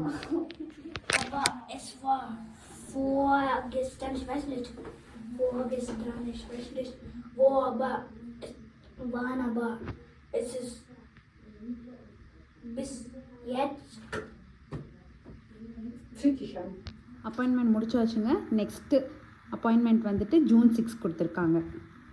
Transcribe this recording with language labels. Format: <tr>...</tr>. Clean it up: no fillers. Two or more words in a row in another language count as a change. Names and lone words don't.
<de>Aber es war vorgestern, ich weiß nicht. Vorgestern, ich weiß nicht. Wo, aber es ist bis jetzt. Zieh dich an.</de> <ta>அப்பாயின்மெண்ட் முடிச்சு வச்சுங்க.</ta> <en>nextu appointment</en> <ta>வந்துட்டு June 6 கொடுத்துருக்காங்க.</ta>